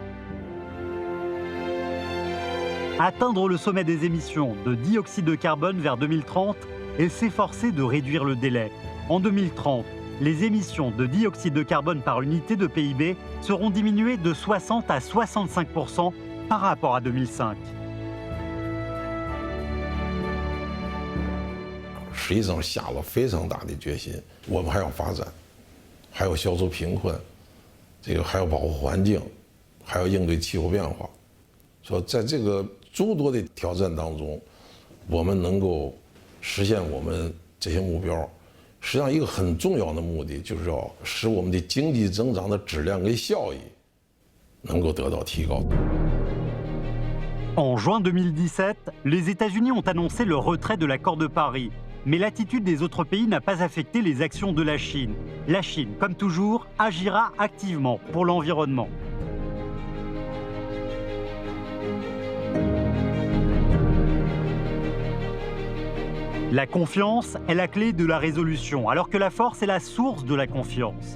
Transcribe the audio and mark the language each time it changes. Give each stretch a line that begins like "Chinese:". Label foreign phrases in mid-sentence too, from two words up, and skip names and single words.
French: Atteindre le sommet des émissions de dioxyde de carbone vers 2030 et s'efforcer de réduire le délai. En 2030, les émissions de dioxyde de carbone par unité de PIB seront diminuées de 60 à 65% par rapport à 2005.
Chinese: 实际上下了非常大的决心，我们还要发展，还要消除贫困， 这个还要保护环境，还要应对气候变化。说在这个诸多的挑战当中，我们能够实现我们这些目标，实际上一个很重要的目的就是要使我们的经济增长的质量跟效益能够得到提高。
French: En juin 2017, les États-Unis ont annoncé le retrait de l'accord de Paris. Mais l'attitude des autres pays n'a pas affecté les actions de la Chine. La Chine, comme toujours, agira activement pour l'environnement. La confiance est la clé de la résolution, alors que la force est la source de la confiance.